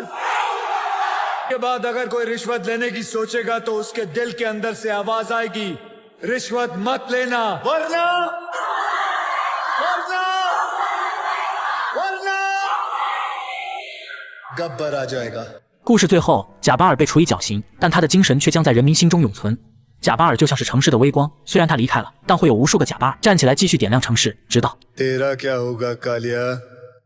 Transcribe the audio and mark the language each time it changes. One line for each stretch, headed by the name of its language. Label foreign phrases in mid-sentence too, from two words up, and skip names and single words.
Hindi: के बाद अगर कोई रिश्वत लेने की सोचेगा तो उसके दिल के अंदर से आवाज आएगी, रिश्वत मत लेना, वरना वरना वरना गब्बर आ जाएगा।
Chinese: 故事最后，贾巴尔被处以绞刑，但他的精神却将在人民心中永存。贾巴尔就像是城市的微光，虽然他离开了，但会有无数个贾巴尔站起来继续点亮城市，直到。
Hindi: तेरा क्या होगा कालिया?